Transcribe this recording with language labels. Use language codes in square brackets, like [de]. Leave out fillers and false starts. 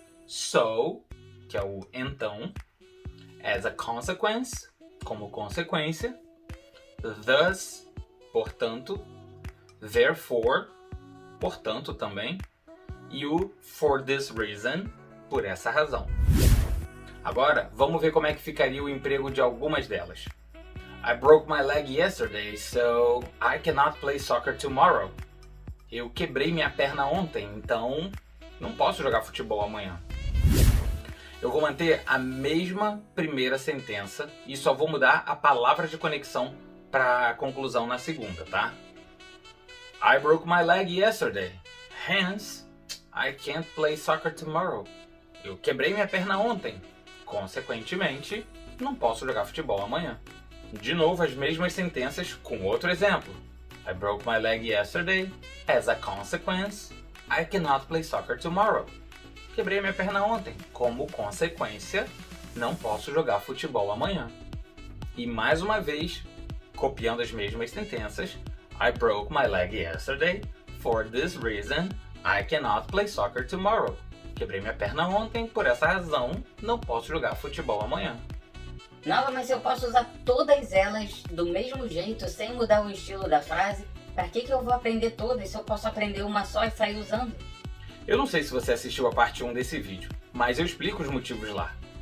[en] So, [pt] que é o então. [en] As a consequence, [pt] como consequência. [en] Thus, [pt] portanto. [en] Therefore, [pt] portanto também. E o [en] for this reason, [pt] por essa razão. Agora, vamos ver como é que ficaria o emprego de algumas delas. [en] I broke my leg yesterday, so I cannot play soccer tomorrow. [pt] Eu quebrei minha perna ontem, então não posso jogar futebol amanhã. Eu vou manter a mesma primeira sentença e só vou mudar a palavra de conexão para a conclusão na segunda, tá? [en] I broke my leg yesterday, hence I can't play soccer tomorrow. [pt] Eu quebrei minha perna ontem, consequentemente, não posso jogar futebol amanhã. De novo, as mesmas sentenças com outro exemplo. [en] I broke my leg yesterday. As a consequence, I cannot play soccer tomorrow. [pt] Quebrei minha perna ontem. Como consequência, não posso jogar futebol amanhã. E mais uma vez, copiando as mesmas sentenças. [en] I broke my leg yesterday. For this reason, I cannot play soccer tomorrow. [pt] Quebrei minha perna ontem, por essa razão, não posso jogar futebol amanhã. Nova, mas eu posso usar todas elas do mesmo jeito, sem mudar o estilo da frase? Pra que eu vou aprender todas se eu posso aprender uma só e sair usando? Eu não sei se você assistiu a parte 1 desse vídeo, mas eu explico os motivos lá.